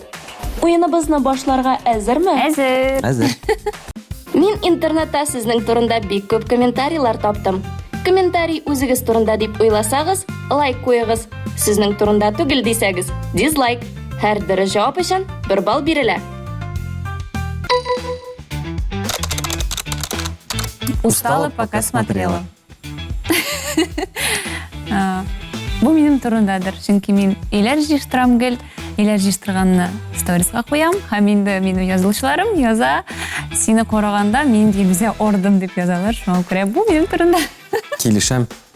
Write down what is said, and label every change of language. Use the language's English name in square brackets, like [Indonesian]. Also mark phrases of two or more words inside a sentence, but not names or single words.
[Tatar] Уеныбызны башларга әзерме? Әзер. Мин интернетта сезнең турында бик күп комментарийлар таптым. Комментарий үзегез турында дип уйласагыз, лайк куегыз. Сезнең турында түгел дисәгез, дизлайк. Һәр дөрес җавап өчен 1 балл бирелә. [Russian] Устала, пока смотрела. [Tatar] Бу минем турындадыр. Чөнки мин иләр җыштырам гел, иләр җыштырганны сторieска куям, һәм инде минем язылышларым яза. Сине караганда мин Илүзә ордым дип язалар. Шуңа күрә бу минем турында. Килешәм.